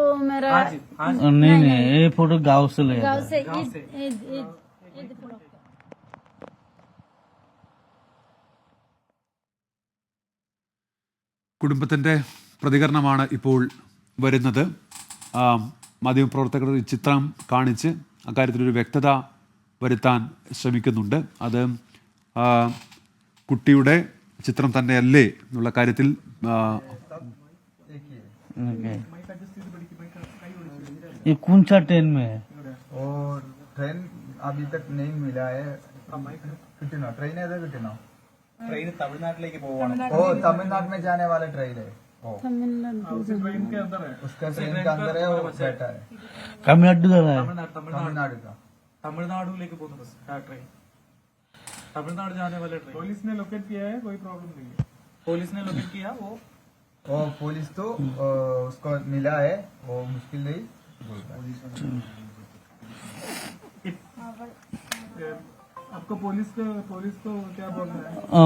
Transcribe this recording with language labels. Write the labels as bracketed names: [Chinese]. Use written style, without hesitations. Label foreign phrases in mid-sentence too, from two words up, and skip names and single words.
[Malayalam] കുടുംബത്തിൻ്റെ പ്രതികരണമാണ് ഇപ്പോൾ വരുന്നത്. മാധ്യമപ്രവർത്തകർ ഈ ചിത്രം കാണിച്ച് അക്കാര്യത്തിലൊരു വ്യക്തത വരുത്താൻ ശ്രമിക്കുന്നുണ്ട്. അത് കുട്ടിയുടെ ചിത്രം തന്നെയല്ലേ എന്നുള്ള കാര്യത്തിൽ [Hindi] ये कौन सा ट्रेन में है? और ट्रेन अभी तक नहीं मिला है. कितना ट्रेन है? कितना ट्रेन तमिलनाडु പോവാണ്. ओ तमिलनाडु में जाने वाला ट्रेन है. ट्रेन के अंदर है. उसका ट्रेन के अंदर है, वो बैठा है. तमिलनाडु का है. तमिलनाडु का. तमिलनाडु [Malayalam] പോകുന്ന ബസ് [Hindi] ट्रेन. तमिलनाडु जाने वाला ट्रेन. पुलिस ने लोकेट किया है, कोई प्रॉब्लम नहीं है. पुलिस ने लोकेट किया. वो पुलिस तो उसको मिला है, वो मुश्किल नहीं. आपको पुलिस को क्या बोलना है?